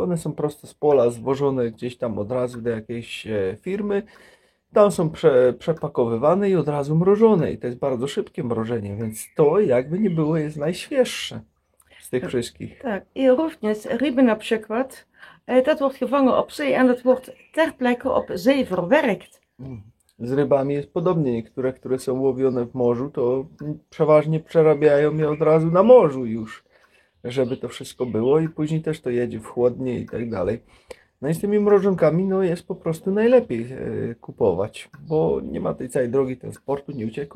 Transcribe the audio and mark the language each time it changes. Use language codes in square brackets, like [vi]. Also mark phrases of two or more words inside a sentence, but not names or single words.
[pl] One są prosto z pola zwożone gdzieś tam od razu do jakiejś firmy. Tam są przepakowywane i od razu mrożone. I to jest bardzo szybkie mrożenie, więc to jakby nie było jest najświeższe z tych wszystkich. Tak, i również ryby na przykład, [nl] dat wordt gevangen op zee en dat wordt ter plekke op zee verwerkt. [pl] Z rybami jest podobnie. Niektóre, które są łowione w morzu, to przeważnie przerabiają je od razu na morzu już, żeby to wszystko było i później też to jedzie w chłodnie i tak dalej. No i z tymi mrożonkami no jest po prostu najlepiej kupować, bo nie ma tej całej drogi transportu, nie uciekło.